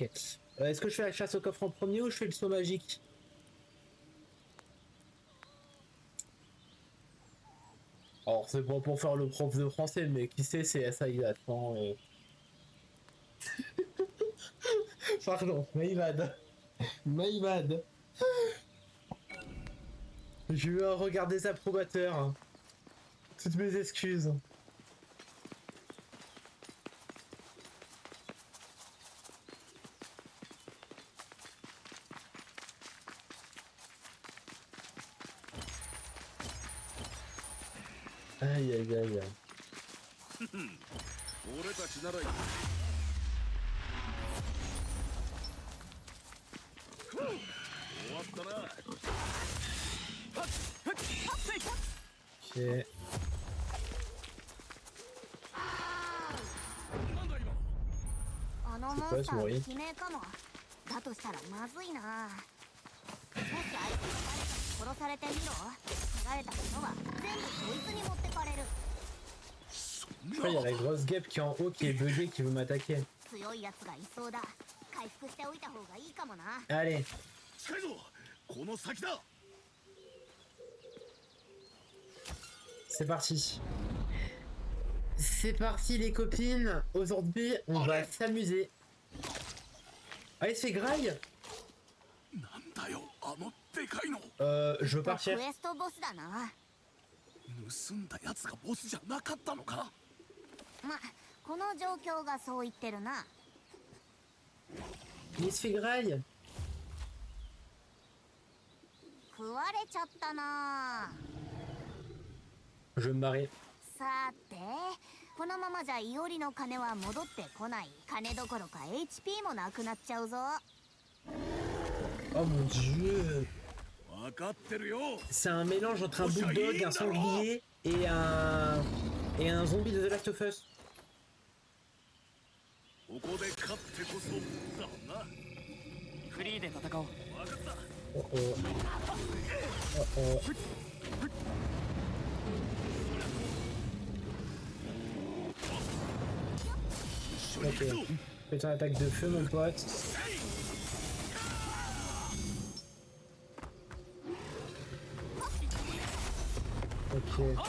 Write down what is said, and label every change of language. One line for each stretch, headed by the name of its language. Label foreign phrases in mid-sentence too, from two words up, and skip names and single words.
French: Est-ce que je fais la chasse au coffre en premier ou je fais le saut magique? Alors, c'est pas pour faire le prof de français, mais qui sait, c'est ça exactement. Pardon,
English: my bad. My bad.
French: J'ai eu un regard désapprobateur. Toutes mes excuses. Aïe aïe aïe.
Japanese: 俺たちなら終わったな。
French: Ok.
Japanese: あのモンスターの悲鳴かも。だとしたらまずいな。もし相手が誰かに殺されてみろ。取られたものは全部そいつに持ってかれる。
French: Je crois qu'il y a la grosse guêpe qui est en haut qui est buggée qui veut m'attaquer.
Japanese: 強いやつがいそうだ。回復しておいた方がいいかもな。
French: Allez.
Japanese: 近いぞ。この先だ。
French: C'est parti. C'est parti les copines. Aujourd'hui, on va s'amuser. Allez, c'est graille.
Japanese: なんだよ、あのでかいの。
French: Je veux ク partir.
Japanese: エストボスだな。盗んだやつがボスじゃなかったのか。ま、この状況がそう言ってるな。
French: Il se fait graille.
Japanese: 食われちゃったな。
French: Je vais me barrer.
Japanese: さて、このままじゃイオリの金は戻ってこない。金どころか HP もなくなっちゃうぞ。
French: Oh mon dieu.
Japanese: 分かってるよ。
French: C'est un mélange entre un bulldog, un sanglier et un zombie de The Last of Us.
Japanese: ここで勝ってこそだもんな。フリーで戦おう。分かった。
French: Oh oh. Oh oh. Ok. Fais ton attaque de feu, mon pote. Ok.